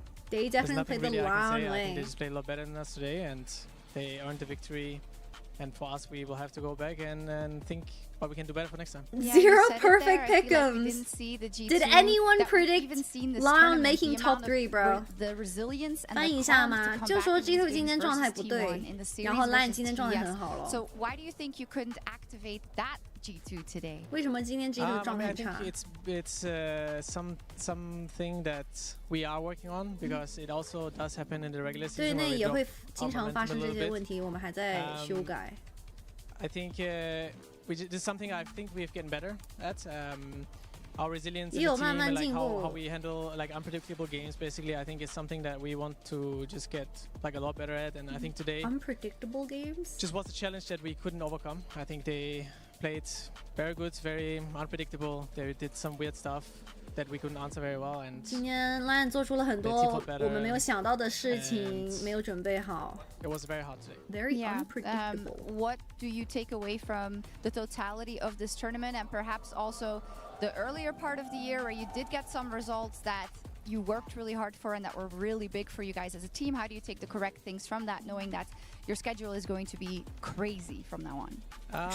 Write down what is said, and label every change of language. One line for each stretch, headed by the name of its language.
English: They definitely played the LYON way. I think they just played a lot better than us today, and they earned the victory. And for us, we will have to go back and think but we can do better for next time. Yeah, 0 perfect pick'ems. Did anyone predict LYON making top 3, bro?
Chinese: 翻译一下嘛，就说 G2 今天状态不对，然后 LYON 今天状态很好了。
English: So why do you think you couldn't activate that G2 today?
Chinese: 为什么今天 G2 状态差
English: I think it's something that we are working on because it also does happen in the regular season.
Chinese: 队内也会经常发生这些问题，我们还在修改。
English: I think this is something I think we've gotten better at. Our resilience in the team and like how we handle like unpredictable games. Basically, I think it's something that we want to just get like a lot better at. And I think today, unpredictable games just was a challenge that we couldn't overcome. I think they played very good, very unpredictable. They did some weird stuff that we couldn't answer very well. And
Chinese: 今天 LYON 做出了很多我们没有想到的事情，没有准备好。
English: It was very hard today. Very unpredictable. What do you take away from the totality of this tournament and perhaps also the earlier part of the year where you did get some results that you worked really hard for and that were really big for you guys as a team? How do you take the correct things from that, knowing that your schedule is going to be crazy from now on?